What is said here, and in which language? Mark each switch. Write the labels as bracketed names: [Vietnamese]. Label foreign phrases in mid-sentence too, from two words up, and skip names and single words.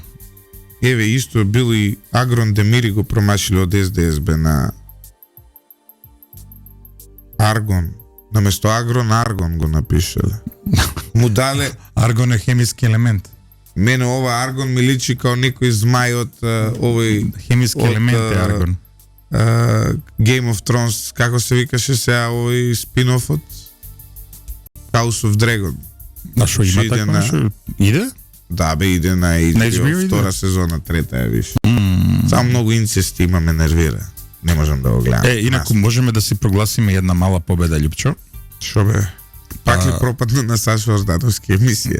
[Macedonian] Еве исто бил и Агрон Демири го промашили од СДСБ на Аргон. Наместо Агрон, Аргон го напишале. Му дале, Аргон е хемиски елемент. мене ова Аргон ми личи као некој змај од овој Хемиски Од, елемент е аргон. [English] Game of Thrones, [Macedonian] како се викаше сега овој спин-офот? [English] House of Dragon. [Macedonian] А што има иде така на- нешто? Иде? Да, бе, иде на [English] HBO [Macedonian] HBO, иде? втора сезона, трета е више. Само многу инцести има, ме нервира. Не можам да го гледам. Инаку можеме да си прогласиме една мала победа, Љупчо. Шо бе? Пак ли пропадна на Сашо Ордановски емисија?